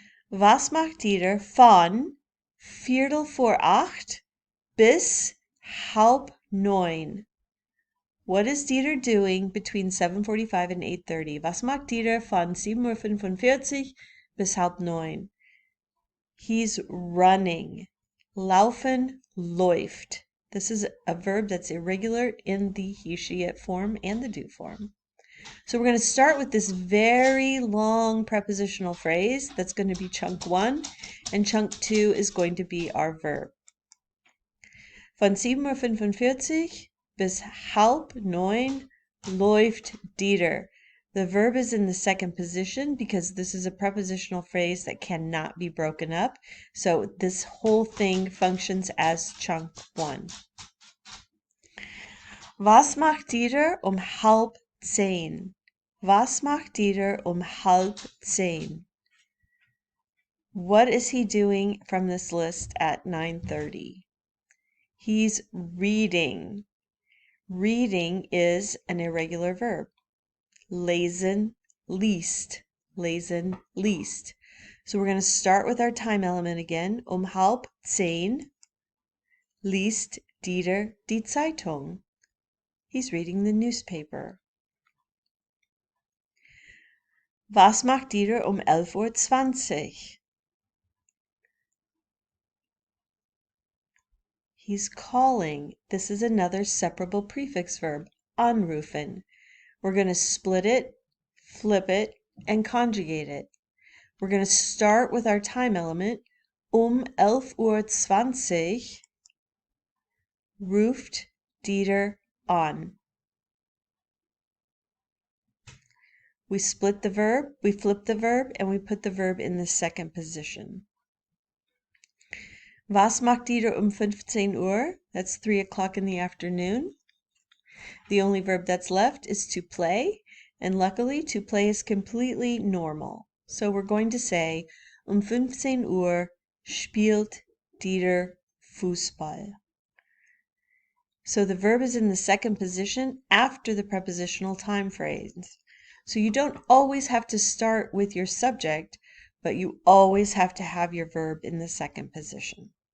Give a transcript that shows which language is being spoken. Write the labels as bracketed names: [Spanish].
[German] Was macht Dieter von 7:45 bis 8:30? [English] What is Dieter doing between 7:45 and 8:30? [German] Was macht Dieter von 7:45 bis 8:30? [English] He's running. [German] Laufen, läuft. [English] This is a verb that's irregular in the he, she, it form and the do form. So we're going to start with this very long prepositional phrase. That's going to be chunk 1, and chunk 2 is going to be our verb. [German] Von 7:45 bis 8:30 läuft Dieter. [English] The verb is in the second position because this is a prepositional phrase that cannot be broken up. So this whole thing functions as chunk 1. [German] Was macht Dieter 9:30? Was macht Dieter 9:30? [English] What is he doing from this list at 9:30? He's reading. Reading is an irregular verb. [German] Lesen, liest. Lesen, liest. [English] So we're going to start with our time element again. [German] 9:30 liest Dieter die Zeitung. [English] He's reading the newspaper. [German] Was macht Dieter 11:20 [English] He's calling. This is another separable prefix verb, anrufen. We're going to split it, flip it, and conjugate it. We're going to start with our time element. [German] 11:20 ruft Dieter an. [English] We split the verb, we flip the verb, and we put the verb in the second position. [German] Was macht Dieter 15 Uhr? [English] That's 3 o'clock in the afternoon. The only verb that's left is to play, and luckily to play is completely normal. So we're going to say [German] 15 Uhr spielt Dieter Fußball. [English] So the verb is in the second position after the prepositional time phrase. So you don't always have to start with your subject, but you always have to have your verb in the second position.